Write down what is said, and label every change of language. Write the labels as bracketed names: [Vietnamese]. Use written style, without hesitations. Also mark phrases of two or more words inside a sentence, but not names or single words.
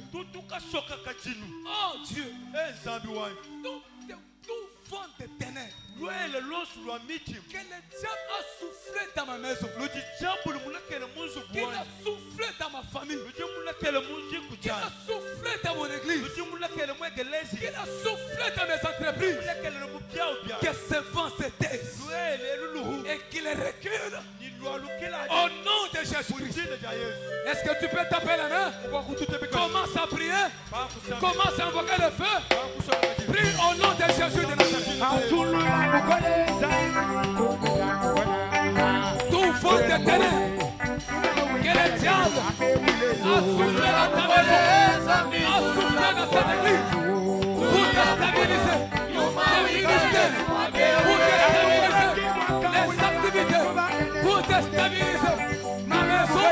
[French] Oh Dieu, tout vent de ténèbres que le diable a soufflé dans ma maison, qu'il a soufflé dans ma famille, qu'il a soufflé dans mon église, qu'il a soufflé dans mes entreprises, que ce vent se taise et qu'il recule au nom de de Jésus. [Lingala] Kudine ya Yesu. [French] Est-ce que tu peux taper la main? Commence à prier. Commence à invoquer le feu. Prie au nom de Jésus de Nazareth. Tout fond de ténèbres que le diable a soufflé dans ta maison, a soufflé dans cette église pour déstabiliser les ministères, pour déstabiliser les activités, pour déstabiliser ma maison.